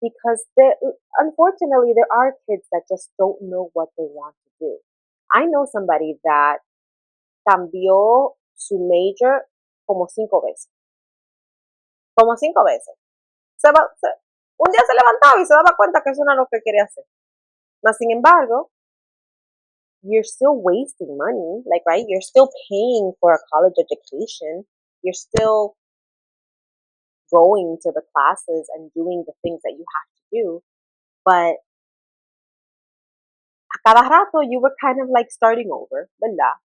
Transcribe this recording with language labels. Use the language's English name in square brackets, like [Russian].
[English] Because unfortunately, there are kids that just don't know what they want to do. I know somebody that [Spanish] cambió su major como 5 veces. Como 5 veces. Un día se levantaba y se daba cuenta que eso no era lo que quería hacer. Mas, sin embargo, [English] you're still wasting money, like, right? You're still paying for a college education. You're still going to the classes and doing the things that you have to do. But [Spanish] a cada rato, [English] you were kind of like starting over, [Spanish] ¿verdad?